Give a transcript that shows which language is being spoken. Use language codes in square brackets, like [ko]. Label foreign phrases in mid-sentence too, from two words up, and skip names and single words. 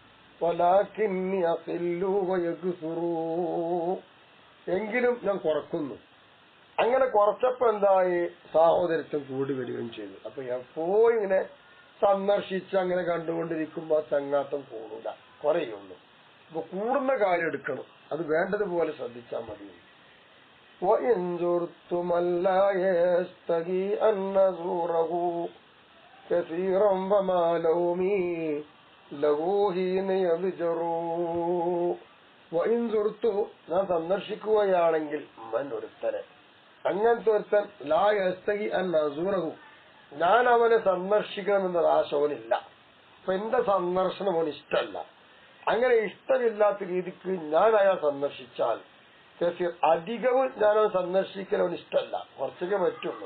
[ml] എങ്കിലും ഞാൻ കുറക്കുന്നു. അങ്ങനെ കുറച്ചപ്പോ എന്തായി? സഹോദരത്വം കൂടി വരികയും ചെയ്തു. അപ്പൊ എപ്പോഴും ഇങ്ങനെ സന്ദർശിച്ച് അങ്ങനെ കണ്ടുകൊണ്ടിരിക്കുമ്പോ ആ ചങ്ങാത്തം കൂടൂല, കുറയുള്ളൂ. അപ്പൊ കൂടുന്ന കാര്യം എടുക്കണം, അത് വേണ്ടതുപോലെ ശ്രദ്ധിച്ചാൽ മതി. [ar] وإن زرت من لا يستحي أن نزوره كثيرا وما لومي له حين يضجر. وإن زرت, [ml] ഞാൻ സന്ദർശിക്കുകയാണെങ്കിൽ മൻ, ഒരുത്തനെ, അങ്ങനത്തെ ഒരുത്തൻ [ar] لا يستحي أن نزوره, [ml] ഞാൻ അവനെ സന്ദർശിക്കണമെന്ന ആശ അവനില്ല. അപ്പൊ എന്റെ സന്ദർശനം അവന് ഇഷ്ടമല്ല. അങ്ങനെ ഇഷ്ടമില്ലാത്ത രീതിക്ക് ഞാൻ അയാൾ സന്ദർശിച്ചാൽ അധികവും ഞാനവൻ സന്ദർശിക്കലവൻ ഇഷ്ടമല്ല, കുറച്ചൊക്കെ പറ്റുള്ളൂ.